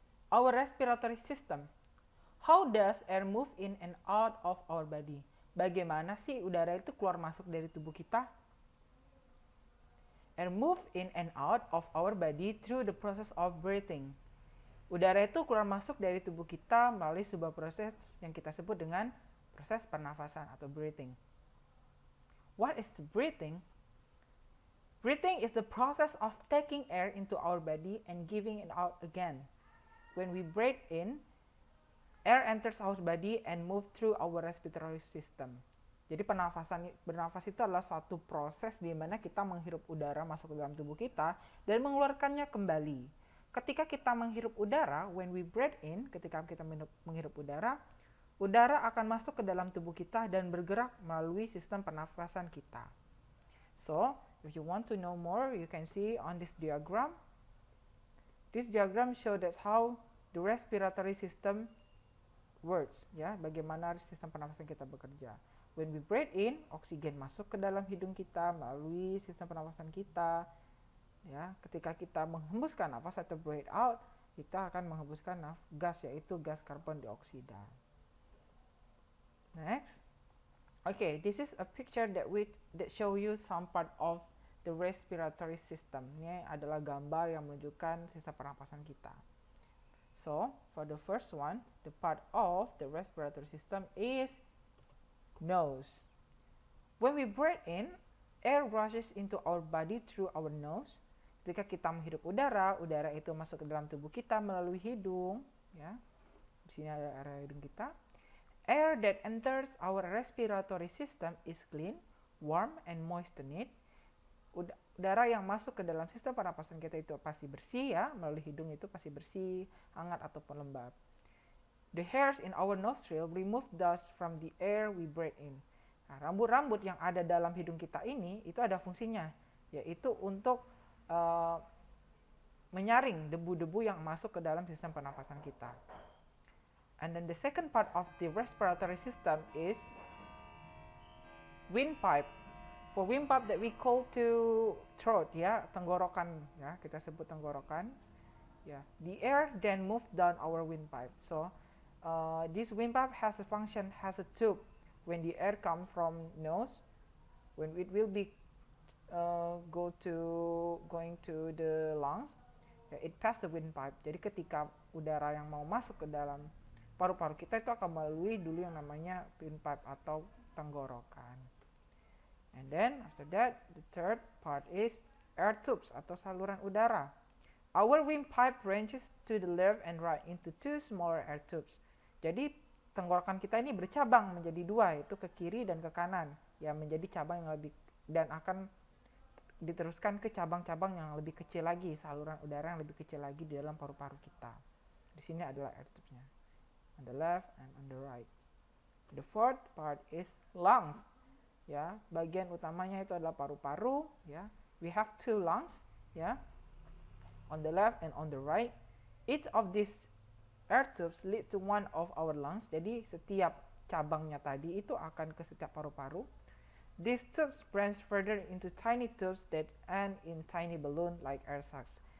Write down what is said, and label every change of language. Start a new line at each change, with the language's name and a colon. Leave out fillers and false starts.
English: Our respiratory system. How does air move in and out of our body?
Indonesian: Bagaimana sih udara itu keluar masuk dari tubuh kita?
English: Air move in and out of our body through the process of breathing.
Indonesian: Udara itu keluar masuk dari tubuh kita melalui sebuah proses yang kita sebut dengan proses pernafasan atau breathing.
English: What is breathing? Breathing is the process of taking air into our body and giving it out again. When we breathe in, air enters our body and move through our respiratory system.
Indonesian: Jadi bernafas itu adalah suatu proses di mana kita menghirup udara masuk ke dalam tubuh kita dan mengeluarkannya kembali. Ketika kita menghirup udara,
English: when we breathe in,
Indonesian: ketika kita menghirup udara, udara akan masuk ke dalam tubuh kita dan bergerak melalui sistem pernafasan kita.
English: So, if you want to know more, you can see on this diagram. This diagram shows us how the respiratory system works, ya,
Indonesian: bagaimana sistem pernafasan kita bekerja.
English: When we breathe in,
Indonesian: oksigen masuk ke dalam hidung kita melalui sistem pernafasan kita. Ya, ketika kita menghembuskan nafas atau breathe out, kita akan menghembuskan gas, yaitu gas karbon dioksida. Next.
English: Okay, this is a picture that show you some part of the respiratory system.
Indonesian: Ini adalah gambar yang menunjukkan sistem pernapasan kita.
English: So, for the first one, the part of the respiratory system is nose. When we breathe in, air rushes into our body through our nose.
Indonesian: Ketika kita menghirup udara, udara itu masuk ke dalam tubuh kita melalui hidung, ya. Di sini ada area hidung kita.
English: Air that enters our respiratory system is clean, warm, and moistened.
Indonesian: Udara yang masuk ke dalam sistem pernapasan kita itu pasti bersih, ya, melalui hidung itu pasti bersih, hangat ataupun lembab.
English: The hairs in our nostril remove dust from the air we breathe in.
Indonesian: Nah, rambut-rambut yang ada dalam hidung kita ini itu ada fungsinya, yaitu untuk menyaring debu-debu yang masuk ke dalam sistem pernapasan kita.
English: And then the second part of the respiratory system is windpipe. For windpipe that we call to throat, ya, tenggorokan, ya,
Indonesian: kita sebut tenggorokan.
English: Ya, the air then move down our windpipe. So this windpipe has a function, has a tube. When the air come from nose, when it will be going to the lungs, it pass the windpipe.
Indonesian: Jadi ketika udara yang mau masuk ke dalam paru-paru kita itu akan melalui dulu yang namanya windpipe atau tenggorokan.
English: And then after that, the third part is air tubes
Indonesian: atau saluran udara.
English: Our windpipe branches to the left and right into two smaller air tubes.
Indonesian: Jadi tenggorokan kita ini bercabang menjadi dua, yaitu ke kiri dan ke kanan, ya, menjadi cabang yang lebih, dan akan diteruskan ke cabang-cabang yang lebih kecil lagi, saluran udara yang lebih kecil lagi di dalam paru-paru kita. Di sini adalah
English: air tubes-nya, on the left and on the right. The fourth part is lungs,
Indonesian: ya, bagian utamanya itu adalah paru-paru, ya.
English: We have two lungs, ya, on the left and on the right. Each of these air tubes leads to one of our lungs.
Indonesian: Jadi setiap cabangnya tadi itu akan ke setiap paru-paru.
English: These tubes branch further into tiny tubes that end in tiny balloon like air sacs.